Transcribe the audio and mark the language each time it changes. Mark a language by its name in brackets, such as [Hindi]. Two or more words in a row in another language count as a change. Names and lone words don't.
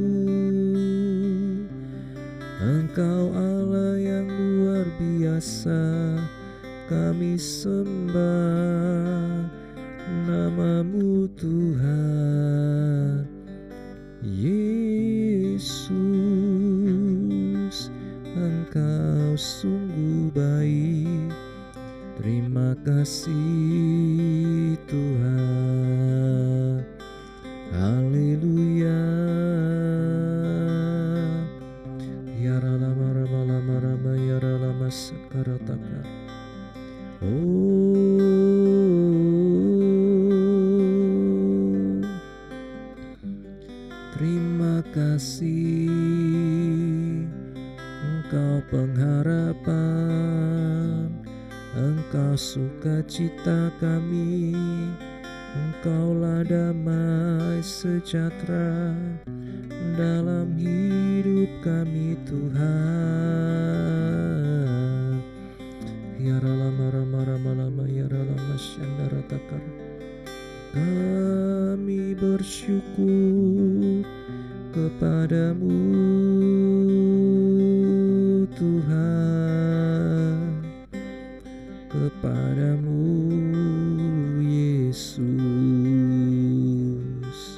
[Indonesian] Engkau Allah yang luar biasa, kami sembah nama-Mu Tuhan Yesus. Engkau sungguh baik. Terima kasih Tuhan. Haleluya. Ya rama rama rama rama ya rama sekarataka. Oh, terima kasih. Engkau pengharapan, Engkau sukacita kami, Engkaulah damai sejahtera dalam hidup kami Tuhan. Ya rama rama rama rama ya rama syandara takar. Kami bersyukur kepadamu Tuhan, kepadamu Yesus.